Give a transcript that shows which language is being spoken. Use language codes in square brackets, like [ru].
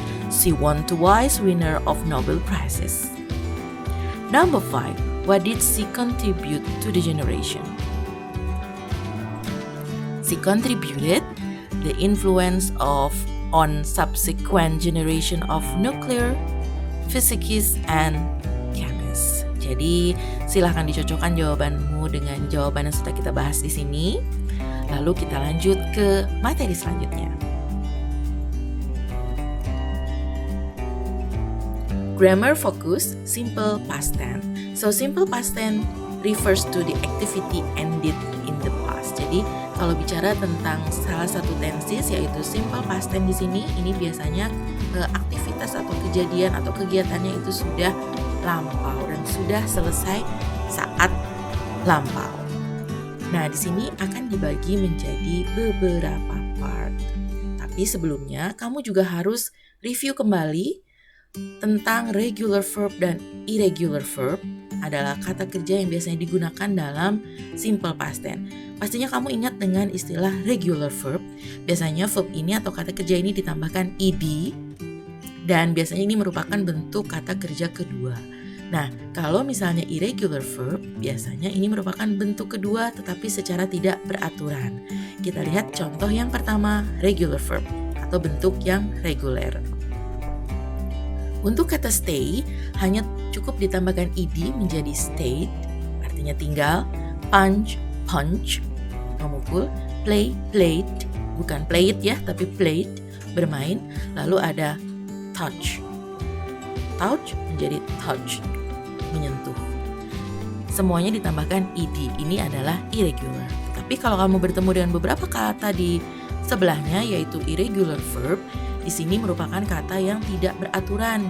[en] She won twice winner of Nobel Prizes. Number 5, what did she contribute to the generation? She contributed the influence on subsequent generation of nuclear physicists and chemists. [id] Jadi, silahkan dicocokkan jawabanmu dengan jawaban yang sudah kita bahas di sini. Lalu kita lanjut ke materi selanjutnya. [en] Grammar focus, simple past tense. So, simple past tense refers to the activity ended in the past. [id] Jadi, kalau bicara tentang salah satu tenses yaitu simple past tense di sini, ini biasanya aktivitas atau kejadian atau kegiatannya itu sudah lampau dan sudah selesai saat lampau. Nah, di sini akan dibagi menjadi beberapa part. Tapi sebelumnya, kamu juga harus review kembali tentang regular verb dan irregular verb adalah kata kerja yang biasanya digunakan dalam simple past tense. Pastinya kamu ingat dengan istilah regular verb. Biasanya verb ini atau kata kerja ini ditambahkan ed dan biasanya ini merupakan bentuk kata kerja kedua. Nah, kalau misalnya irregular verb, biasanya ini merupakan bentuk kedua tetapi secara tidak beraturan. Kita lihat contoh yang pertama, regular verb atau bentuk yang reguler. Untuk kata stay, hanya cukup ditambahkan ed menjadi stayed, artinya tinggal, punch, memukul, play, played, bukan played ya, tapi played, bermain. Lalu ada touch. Touch menjadi touch, menyentuh. Semuanya ditambahkan ed. Ini adalah irregular. Tapi kalau kamu bertemu dengan beberapa kata di sebelahnya yaitu irregular verb, di sini merupakan kata yang tidak beraturan.